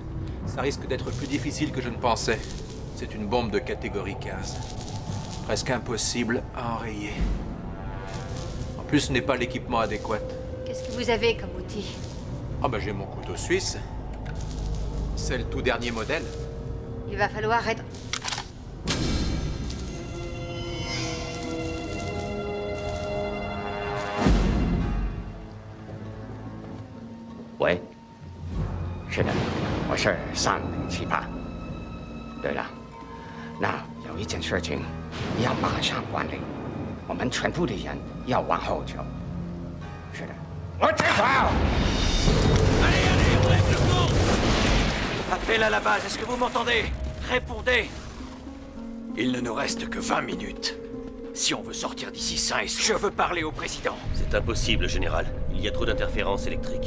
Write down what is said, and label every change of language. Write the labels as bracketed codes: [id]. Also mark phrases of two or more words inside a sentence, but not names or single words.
[fr] Ça risque d'être plus difficile que je ne pensais. C'est une bombe de catégorie 15. Presque impossible à enrayer. En plus, ce n'est pas l'équipement adéquat. Qu'est-ce que vous avez comme outil? Ah ben j'ai mon couteau suisse. C'est le tout dernier modèle. Il va falloir être... [zh] 喂，是的，我是3078。对了，那有一件事情要马上管理，我们全部的人要往后走。是的，我知道。 [fr] Appel à la base, est-ce que vous m'entendez? Répondez. Il ne nous reste que 20 minutes. Si on veut sortir d'ici sain et sauf... Je veux parler au président. C'est impossible, général. Il y a trop d'interférences électriques.